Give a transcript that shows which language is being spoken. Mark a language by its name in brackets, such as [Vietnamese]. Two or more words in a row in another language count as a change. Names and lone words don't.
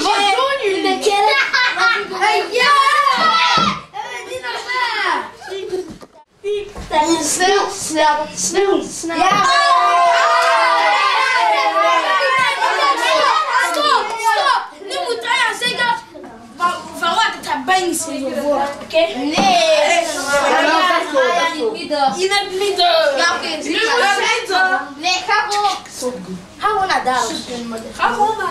[Dutch] Wat doen jullie? Ja! Snel, snel, snel, snel. Ja! Stop, stop! Nu moet hij zeggen van wat het [Portuguese] bem se resolver, ok? [Dutch] Nee. Nee, ga gewoon naar daar. Ga gewoon naar.